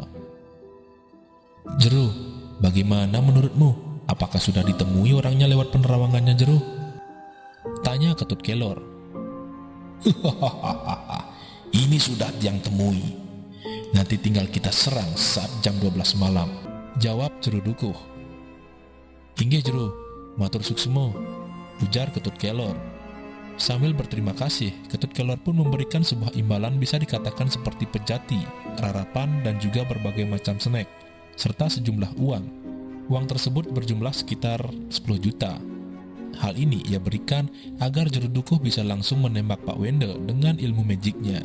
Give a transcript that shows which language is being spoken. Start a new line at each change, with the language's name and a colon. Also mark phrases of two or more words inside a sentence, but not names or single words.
Indonesian: "Jero, bagaimana menurutmu? Apakah sudah ditemui orangnya lewat penerawangannya, Jero?" tanya Ketut Kelor. "Ini sudah yang temui. Nanti tinggal kita serang saat jam 12 malam, jawab Jero Dukuh.
Balinese: "Inggih Jero, matur suksmo,"
Indonesian: ujar Ketut Kelor. Sambil berterima kasih, Ketut Kelor pun memberikan sebuah imbalan bisa dikatakan seperti pejati, rarapan, dan juga berbagai macam snack, serta sejumlah uang. Uang tersebut berjumlah sekitar 10 juta. Hal ini ia berikan agar Jero Dukuh bisa langsung menembak Pak Wenda dengan ilmu magicnya.